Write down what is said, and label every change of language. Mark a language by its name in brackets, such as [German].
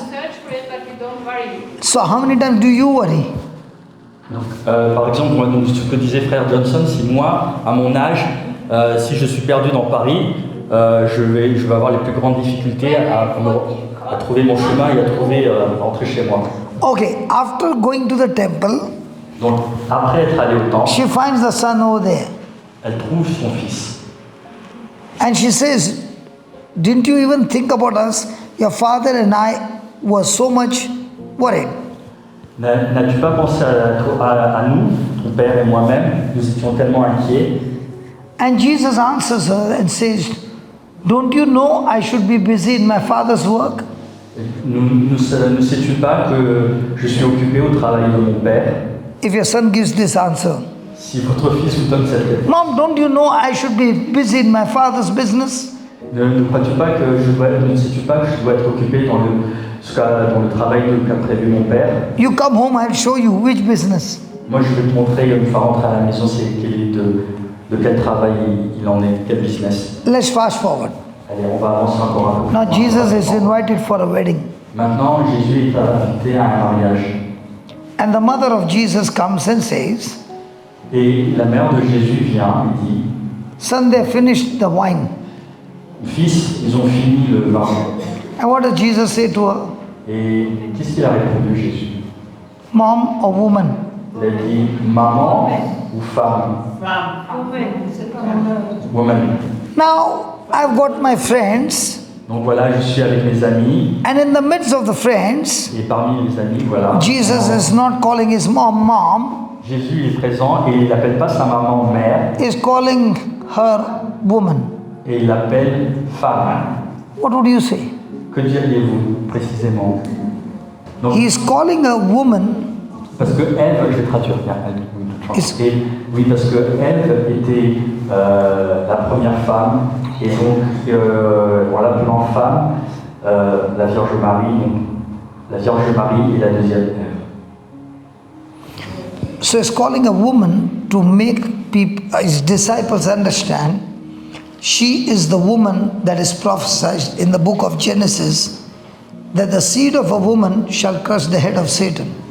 [English] Search for it, but you don't worry. So how many times do you worry? [French] donc, par exemple, moi, donc, ce que disait frère Johnson, si moi, à mon âge, si je suis perdu dans Paris, je vais avoir les plus grandes difficultés à trouver mon chemin et à rentrer chez moi. [English] Okay, after going to the temple, [French] Donc, après être allé au temple, [English] she finds the son over there. [French] elle trouve son fils. [English] And she says, didn't you even think about us? Your father and I were so much worried. [French] N'as-tu pas pensé à nous, ton père et moi-même? Nous étions tellement inquiets. [English] And Jesus answers her and says, don't you know I should be busy in my father's work? [French] Ne sais-tu pas que je suis occupé au travail de mon père? [English] If your son gives this answer, [French] Si votre fils vous donne cette réponse, [English] Mom, don't you know I should be busy in my father's business? [French] ne sais-tu pas que je dois être occupé dans le travail qu'a prévu mon père? [English] You come home, I'll show you which business. [French] Moi, je vais te montrer une fois rentré à la maison, de quel travail il en est, quel business. [English] Let's fast forward. [French] Allez, on va avancer encore un peu. [English] Now Jesus is invited for a wedding. [French] Maintenant, Jésus est invité à un mariage. [English] And the mother of Jesus comes and says, [French] Et la mère de Jésus vient et dit, [English] son, they finished the wine. [French] fils, ils ont fini le vin. [English] And what does Jesus say to her? [French] Et qu'est-ce qu'il a répondu, Jésus? [English] Mom or woman? [French] Il a dit maman ou femme? [English] Woman. Now, I've got my friends, [French] Donc voilà, je suis avec mes amis. [English] and in the midst of the friends, [French] Et parmi les amis, voilà. [English] Jesus is not calling his mom, Mom. [French] Jésus est présent et il n'appelle pas sa maman mère, [English] He's calling her woman. [French] et il l'appelle femme. [English] What would you say? [French] Que diriez-vous précisément? Donc, [English] He is calling a woman. [French] parce que Ève, je vais traduire bien, et, oui, parce que Ève était la première femme, et donc en l'appelant femme, la Vierge Marie, donc la Vierge Marie est la deuxième Ève. [English] So he's calling a woman to make people, his disciples understand she is the woman that is prophesied in the book of Genesis, that the seed of a woman shall crush the head of Satan.